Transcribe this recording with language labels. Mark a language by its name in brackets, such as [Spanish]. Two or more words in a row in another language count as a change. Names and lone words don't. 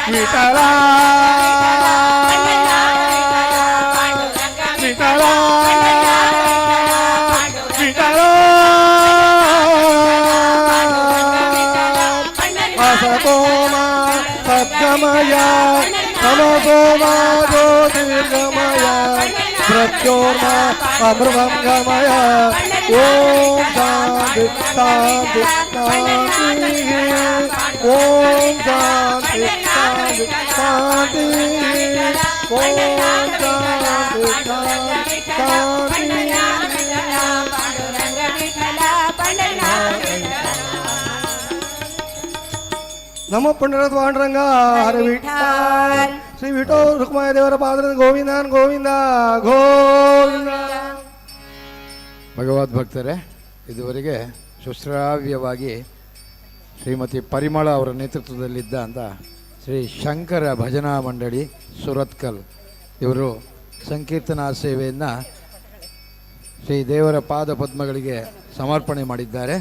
[Sanskrit] ವಿಠಲ ವಿಠಲ ವಿಠಲ ಅಸತೋಮ ಸದ್ಗಮಯ ತಮಸೋಮ ಜ್ಯೋತಿರ್ಗಮಯ ಪ್ರತ್ಯೋರ್ಮ ಅಮೃತಂ ಗಮಯ ಓಂ ಶಾಂತಿ ಶಾಂತಿ ಶಾಂತಿ ಓಂ ಶಾಂತಿ ಶಾಂತಿ ಶಾಂತಿ ಓಂ ಶಾಂತಿ ಶಾಂತಿ ಶಾಂತಿ [Kannada] ಪಾಂಡುರಂಗ ವಿಠಲ ಪಂಡರಿನಾಥ ನಮ್ಮ ಪಂಡರತ್ ಪಾಂಡುರಂಗ ಹರಿ ವಿಠಲ್ ಶ್ರೀ ವಿಠೋ ರುಕ್ಮಾಯ ದೇವರ ಪಾದ ಗೋವಿಂದನ್ ಗೋವಿಂದ ಗೋವಿಂದ. ಭಗವದ್ ಭಕ್ತರೇ, ಇದುವರೆಗೆ ಸುಶ್ರಾವ್ಯವಾಗಿ ಶ್ರೀಮತಿ ಪರಿಮಳ ಅವರ ನೇತೃತ್ವದಲ್ಲಿದ್ದ ಅಂತ ಶ್ರೀ ಶಂಕರ ಭಜನಾ ಮಂಡಳಿ ಸುರತ್ಕಲ್ ಇವರು ಸಂಕೀರ್ತನಾ ಸೇವೆಯನ್ನು ಶ್ರೀ ದೇವರ ಪಾದ ಪದ್ಮಗಳಿಗೆ ಸಮರ್ಪಣೆ ಮಾಡಿದ್ದಾರೆ.